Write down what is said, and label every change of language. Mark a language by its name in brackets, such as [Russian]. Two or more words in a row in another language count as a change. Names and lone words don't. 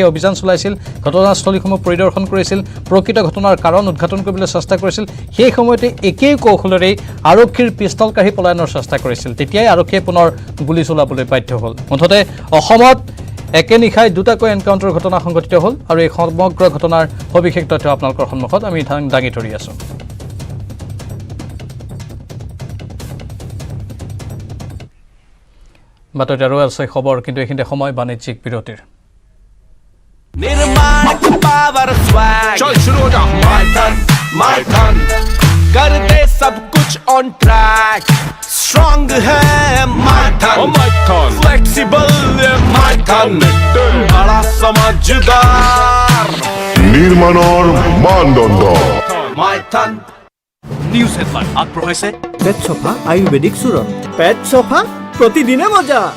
[Assamese] অভিযান চলাইছিল ঘটনাস্থলীসমূহ পৰিদৰ্শন কৰিছিল প্ৰকৃত ঘটনাৰ কাৰণ উদ্ঘাটন কৰিবলৈ চেষ্টা কৰিছিল সেই সময়তে একেই কৌশলেৰেই আৰক্ষীৰ পিষ্টল কাঢ়ি পলায়নৰ চেষ্টা কৰিছিল তেতিয়াই আৰক্ষীয়ে পুনৰ গুলী চলাবলৈ বাধ্য হ'ল মুঠতে অসমত একে নিশাই দুটাকৈ এনকাউণ্টাৰ ঘটনা সংঘটিত হ'ল আৰু এই সমগ্ৰ ঘটনাৰ সবিশেষ তথ্য আপোনালোকৰ সন্মুখত আমি দাঙি ধৰি আছোঁ বাতৰিত আৰু আছে খবৰ কিন্তু এইখিনিতে সময় বাণিজ্যিক বিৰতিৰ [Hindi] निर्माण का [English] power swag [Hindi] चल शुरू हो जा माय टन कर दे सब कुछ [English] on track [Hindi] स्ट्रांग है माय टन फ्लेक्सिबल माय टन बड़ा समझदार [Assamese] নির্মাণৰ মানদণ্ড माय टन নিউজ হেডলাইন আগবঢ়াইছে পেট সোফা আয়ুৰ্বেদিক চূৰণ পেট সোফা প্ৰতিদিনে মজা